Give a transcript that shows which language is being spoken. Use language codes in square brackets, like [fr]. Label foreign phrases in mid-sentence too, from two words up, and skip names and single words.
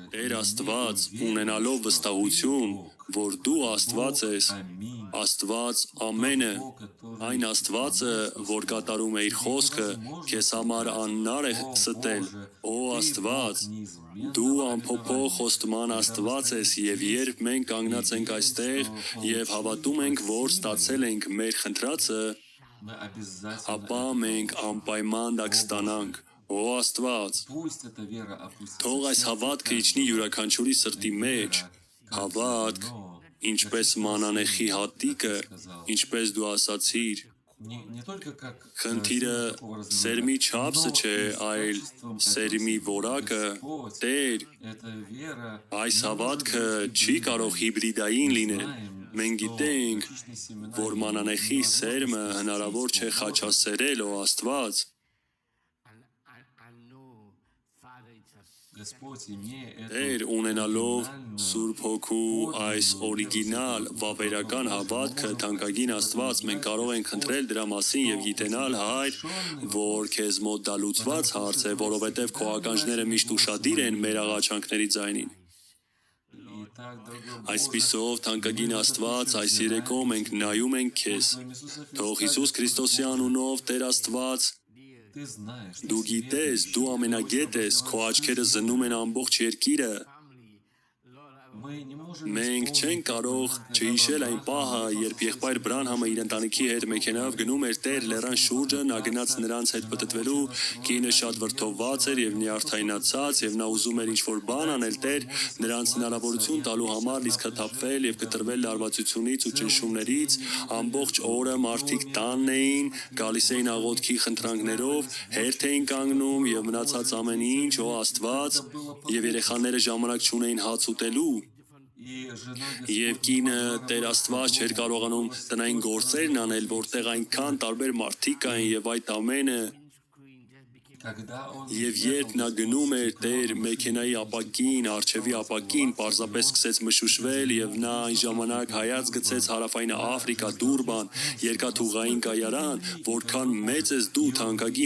[hy] Տեր Աստված, ունենալով վստահություն, որ դու Աստված ես, Աստված ամենը, այն Աստվածը, որ կատարում է իր խոսքը, քեզ համար անհնար է ստել, օ Աստված, դու անփոփոխ խոստման Աստված ես, եւ երբ մենք կանգնած ենք այստեղ եւ հավատում ենք, որ ստացել ենք մեր խնդրածը, [ru] мы обязательно [hy] ապա մենք անպայման դա կստանանք։ Օ Աստված, [ru] пусть эта вера опустится. [hy] թող այս հավատքը իջնի յուրաքանչյուրի սրտի մեջ, հավատք, ինչպես մանանեխի հատիկը, ինչպես դու ասացիր, [ru] Не только как [hy] խնդիրը [ru] такого [hy] սերմի [ru] разнообразия, [hy] չափսը չէ, այլ սերմի որակը, Տեր, [ru] эта вера [hy] այս հավատքը չի կարող հիբրիդային լինել։ Մենք գիտենք, որ մանանեխի սերմը հնարավոր չէ խաչասերել, օ Աստված, [ru] Господь, имея [hy] Տեր, [ru] эту [hy] ունենալով [ru] оригинальную, [hy] Սուրբ Հոգու այս օրիգինալ վավերական հավատքը թանկագին Աստված, մենք կարող ենք խնդրել դրա մասին եւ գիտենալ, Հայր, որ քեզ մոտ դա լուծված հարց է, որովհետեւ քո ականջները միշտ ուշադիր են մեր աղաչանքների ձայնին։ [ru] и так, дорогой [hy] Այսպիսով, թանկագին Աստված, այս երեկո մենք նայում ենք քեզ։ Թող Հիսուս Քրիստոսի անունով Տեր Աստված, [ru] ты знаешь, [hy] դու գիտես, դու ամենագետ ես, քո աչքերը զննում են ամբողջ երկիրը։ [ru] мы не можем [hy] Մենք չենք կարող չհիշել այն պահը, երբ եղբայր Բրանհամը իր ընտանիքի հետ մեքենայով գնում էր Տեր լեռան շուրջը, նա գնաց նրանց հետ պտտվելու, կինը շատ վրդովված էր եւ նյարդայնացած եւ նա ուզում էր ինչ-որ բան անել Տեր, նրանց հնարավորություն տալու համար լիցքաթափվել եւ կտրվել լարվածությունից ու ճնշումներից, ամբողջ օրը մարդիկ տանն էին, գալիս էին աղոթքի խնդրանքներով, հերթ էին կանգնում եւ մնացած ամեն ինչ, օ Աստված, եւ երեխաները ժամանակ չունեին հաց ուտելու։ [ru] и жена [hy] Եվ կինը Տեր Աստված չէր կարողանում տնային գործերն անել, որտեղ այնքան տարբեր մարդիկ կային եւ այդ ամենը Եվ երբ նա գնում էր Տեր մեքենայի ապակին, առջևի ապակին, պարզապես սկսեց մշուշվել եւ նա այն ժամանակ հայաց գցեց հարավային Աֆրիկա, Դուրբան, երկաթուղային կայարան, որքան մեծ ես դու թանկագին